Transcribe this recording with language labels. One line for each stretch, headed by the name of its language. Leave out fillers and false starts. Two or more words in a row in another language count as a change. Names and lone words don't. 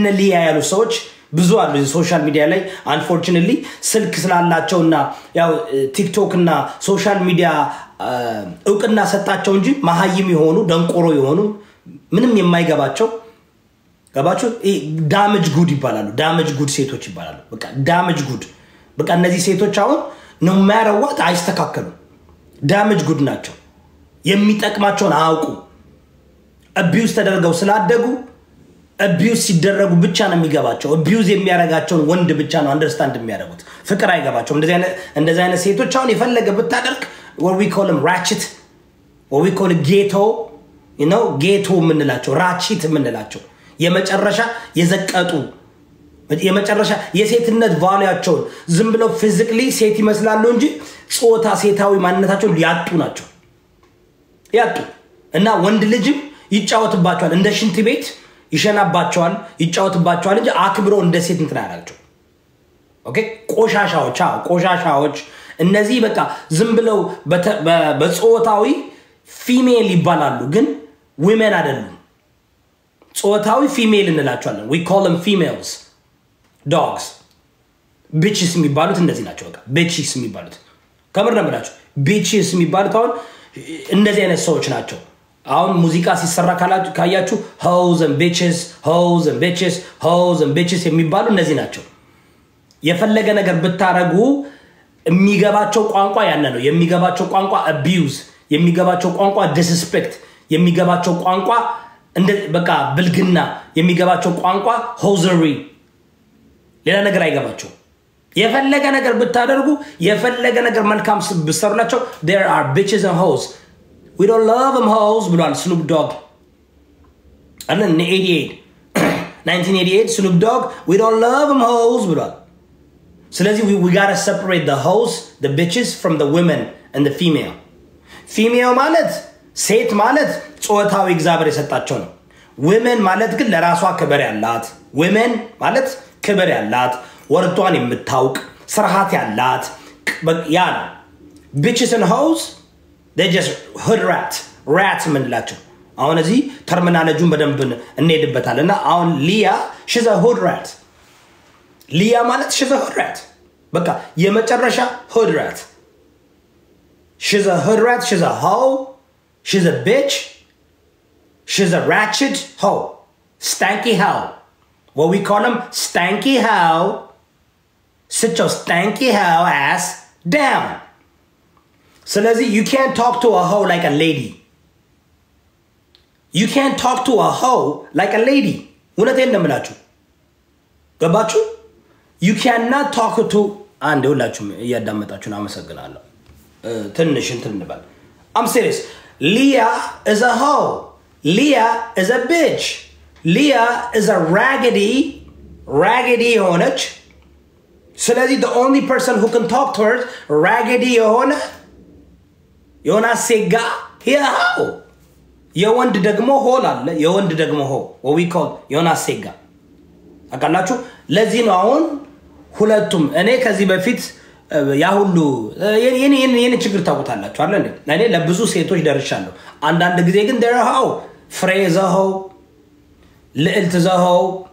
Amharic: ሊያ ያሉ ሰዎች ብዙ አሉ
English: social media
Amharic: ላይ unfortunately ስልክ ስላላቸውና ያው ቲክቶክ እና
English: social media
Amharic: እውቅና ሰጣቸው እንጂ መሃይም የሆኑ ደንቆሮ የሆኑ ምንም የማይገባቸው ገባችሁ
English: damage good
Amharic: ይባላሉ
English: damage good
Amharic: ሴቶች ይባላሉ በቃ
English: damage good
Amharic: በቃ እነዚህ ሴቶች አሁን
English: no matter what
Amharic: አይስተካከሉ
English: damage good
Amharic: ናቸው የሚጠቅማቸውን አውቁ አቢዩዝ ተደርገው ስላደጉ አቢዩዝ ሲደረጉ ብቻ ነው የሚገባቸው አቢዩዝ የሚያረጋቸው ወንድ ብቻ ነው አንደርስታንድ የሚያደርጉት ፍቅር አይገባቸው እንደዚህ አይነት ሴቶች አሁን የፈለገ ብታደርግ
English: what we call them ratchet what we call ghetto you know ghetto
Amharic: ምንላቸው ratchet ምንላቸው የመጨረሻ የዘቀጡ የመጨረሻ የሴትነት ቫልዩአቸው ዝም ብለው ፊዚካሊ ሴት ይመስላሉ እንጂ ጾታ ሴታዊ ማንነታቸው ያጡ ናቸው ያጡ እና ወንድ ልጅም ይጫወትባቸዋል እንደ ሽንት ቤት ይሸናባቸዋል ይጫወትባቸዋል እንጂ አክብሮ እንደ ሴት እንትን አያላቸው ኦኬ ቆሻሻዎች እነዚህ በቃ ዝም ብለው በጾታዊ ፊሜል ይባላሉ ግን women አይደሉም ጾታዊ ፊሜል እንላቸዋለን
English: we call them females dogs bitches
Amharic: የሚባሉት እንደዚህ ናቸው በቃ bitches የሚባሉት ከመር ነብላችሁ bitches የሚባሉት አሁን እንደዚህ አይነት ሰዎች ናቸው አሁን ሙዚቃ ሲሰራ ካያችሁ
English: hoes and
Amharic: bitches የሚባሉ እነዚህ ናቸው የፈለገ ነገር ብታረጉ የሚገባቸው ቋንቋ ያነ ነው የሚገባቸው ቋንቋ abuse የሚገባቸው ቋንቋ disrespect የሚገባቸው ቋንቋ እንደ በቃ ብልግና የሚገባቸው ቋንቋ hosiery ሌላ ነገር አይገባቸው የፈለገ ነገር ብታደርጉ የፈለገ ነገር መልካም ብትሰሩላቸው
English: there are bitches and hoes we don't love them hoes
Amharic: ብሏል Snoop Dogg
English: and in
Amharic: 1988 Snoop Dogg
English: we don't love them hoes
Amharic: ብሏል ስለዚህ
English: we got to separate the hoes the bitches from the women and the female
Amharic: ማለት ሴት ማለት ጾታዊ እግዚአብሔር የሰጣቸው ነው women ማለት ግን ለራሷ ክብር ያላት women ማለት ክብር ያላት ወርቷን የምታውቅ ስርዓት ያላት ያ
English: bitches and hoes they just hood rats
Amharic: ምንላቸው አሁን እዚህ ተርሚናሎጂውን በደንብ እንሄድበታልና አሁን ሊያ
English: she's a hood rat
Amharic: ሊያ ማለት
English: she's a hood rat
Amharic: በቃ የመጨረሻ
English: hood rat she's a hood rat she's a hoe she's a bitch she's a ratchet hoe stanky hoe what we call them stanky hoe sit your stanky hoe ass down
Amharic: ስለዚህ
English: you can't talk to a hoe like a lady you can't talk to a hoe like a lady
Amharic: እውነቴን ነው የምላችሁ ገባችሁ
English: you cannot talk to
Amharic: አንድ ሁላችሁም እያዳመጣችሁን አመሰግናለሁ ትንሽ እንትን እንበል
English: I'm serious Leah is a hoe Leah is a bitch Leah is a raggedy
Amharic: ሆነች ስለዚህ
English: the only person who can talk to her raggedy
Amharic: የሆነ ሴጋ ያው የወንድ ደግሞ ሆል አለ የወንድ ደግሞ ሆ
English: what we call
Amharic: የሆነ ሴጋ አቃላችሁ ለዚህ ነው አሁን ሁለቱም እኔ ከዚህ በፊት ያ ሁሉ የኔ ችግር ታውቁታላችሁ አይደል እኔ ለብዙ ሴቶች ደርሻለሁ አንዳንድ ጊዜ ግን ደረሃው ፍሬዘው ልዕልትዘው